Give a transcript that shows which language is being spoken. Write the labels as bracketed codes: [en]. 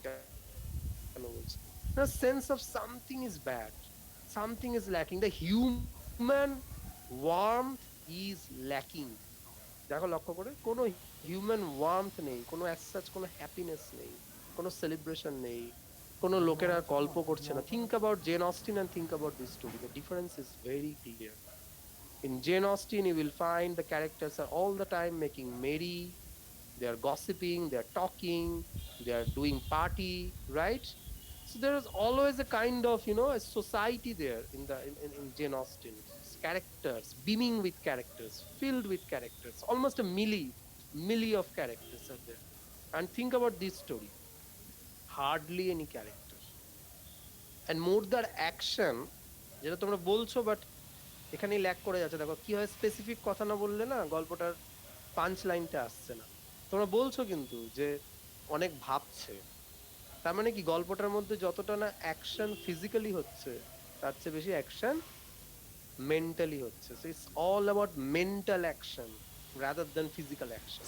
[bn] কেন বলছি, [en] Sense of something is bad, something is lacking, the human warmth is lacking. [bn] দেখো লক্ষ্য করে, কোনো হিউম্যান ওয়ার্মথ নেই, কোনো অ্যাজ সাচ কোনো হ্যাপিনেস নেই, কোনো সেলিব্রেশন নেই, কোনো লোকেরা গল্প করছে না। [en] Think about Jane Austen and think about this story. The difference is very clear. In Jane Austen, you will find the characters are all the time making merry, they are gossiping, they are talking, they are doing party, right? So there is always a kind of, a society there in Jane Austen's characters, beaming with characters, filled with characters, almost a millie of characters are there. And think about this story, hardly any character, and more the action, [bn] যেটা তোমরা বলছো, [en] but [bn] এখানেই lack করে যাচ্ছে। দেখো কি হয়, specific কথা না বললে না গল্পটার পাঞ্চ লাইনটা আসছে না। তোমরা বলছো কিন্তু যে অনেক ভাবছে, তার মানে কি গল্পটার মধ্যে যতটা না অ্যাকশন ফিজিক্যালি হচ্ছে, তার চেয়ে বেশি অ্যাকশন মেন্টালি হচ্ছে। [en] So it's all about mental action rather than physical action.